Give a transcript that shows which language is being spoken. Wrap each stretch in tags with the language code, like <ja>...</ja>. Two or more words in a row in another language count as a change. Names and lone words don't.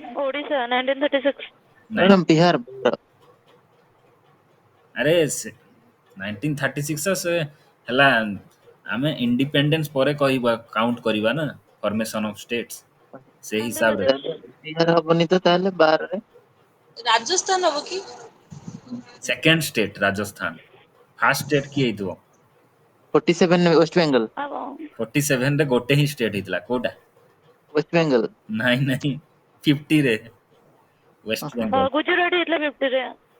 <or>ଓଡ଼ିଶା 1936 ନାଇଁ ବିହାର ଆରେ 1936 ସେ ହେଲା ଆମେ ଇଣ୍ଡିପେଣ୍ଡେନ୍ସ ପରେ କହିବା କାଉଣ୍ଟ କରିବା ନା</or> <en>formation of states</en> <or>ସେଇ ହିସାବରେ ଆନ୍ଧ୍ରପ୍ରଦେଶ ବିହାର ହବନି ତ ତାହେଲେ 12 ରାଜସ୍ଥାନ ହବ କି</or> <en>second state</en> <or>ରାଜସ୍ଥାନ</or> <en>first state</en> <or>କିଏ ହେଇଥିବ 47 ୱେଷ୍ଟ ବେଙ୍ଗଲ 47 ରେ ଗୋଟେ ହିଁ ଷ୍ଟେଟ୍ ହେଇଥିଲା କୋଉଟା ୱେଷ୍ଟ ବେଙ୍ଗଲ ନାଇଁ 50 ରେ ୱେଷ୍ଟ ବେଙ୍ଗଲ ଗୁଜୁରାଟ ହେଇଥିଲା 50 ରେ</or>